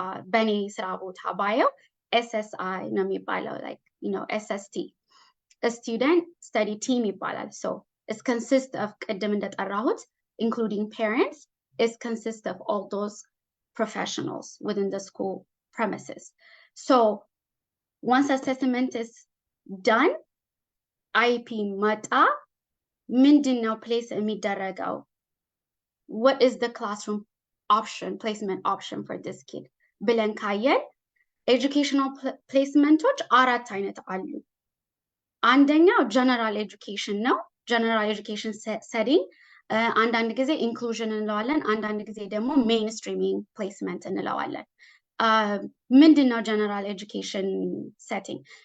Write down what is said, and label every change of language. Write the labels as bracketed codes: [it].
[en] በእኔ ስራ ቦታ ባየው SSI ነው የሚባለው like you know SST a student study team ይባላል so it consists of [am] ቀደም እንደጠራሁት [en] including parents it consists of all those professionals within the school premises so once assessment is done [am] IEP መጣ ምንድነው place የሚደረገው? [en] What is the classroom option, placement option for this kid? [am] ብለን ካየን educational placemenቶች አራት አይነት አሉ። አንደኛው general education ነው። general education setting አንዳንድ ጊዜ inclusion እንለዋለን፣ አንዳንድ ጊዜ ደግሞ mainstreaming placement እንለዋለን። ምንድነው general education setting?